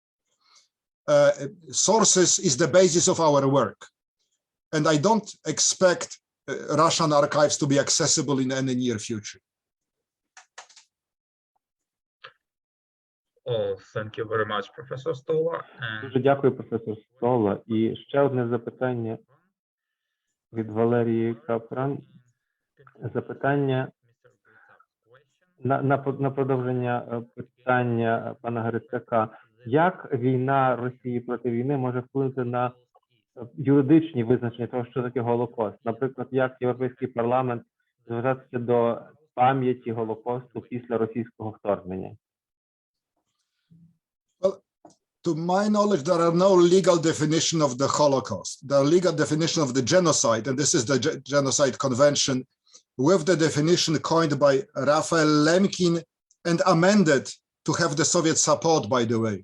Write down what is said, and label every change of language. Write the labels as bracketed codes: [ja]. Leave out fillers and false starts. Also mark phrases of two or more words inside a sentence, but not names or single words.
[en] Sources is the basis of our work. And I don't expect Russian archives to be accessible in any near future. Oh, thank you very much, Professor Stola. [uk] Дуже дякую, професор Стола. І ще одне запитання від Валерії Капран. Запитання на продовження питання пана Грицака. Як війна Росії проти війни може вплинути на юридичні визначення того, що таке Голокост? Наприклад, як Європейський парламент звертатися до пам'яті Голокосту після російського вторгнення? [en] Well, to my knowledge, there are no legal definition of the Holocaust. The legal definition of the genocide, and this is the Genocide Convention, with the definition coined by Raphael Lemkin and amended to have the Soviet support, by the way.